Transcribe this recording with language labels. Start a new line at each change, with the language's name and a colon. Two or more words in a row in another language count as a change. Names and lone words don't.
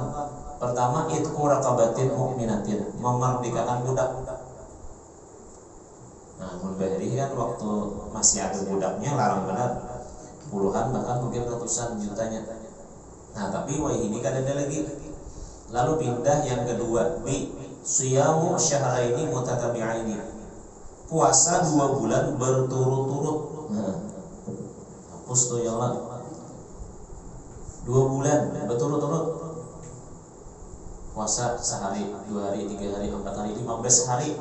Indonesian: Pertama,
Arabic: عتق رقبة مؤمنة,
Indonesian: memerdekakan budak. Nah, mulbahri kan waktu masih ada budaknya larang benar, puluhan bahkan mungkin ratusan jutanya. Nah, tapi ini kan ada lagi. Lalu pindah yang kedua,
Arabic: بصيام شهرين متتابعين,
Indonesian: puasa 2 bulan berturut-turut. Nah, hapus tuh
Arabic: ya Allah,
Indonesian: 2 bulan berturut-turut. Puasa sehari, 2 hari, 3 hari, 4 hari, 15 hari.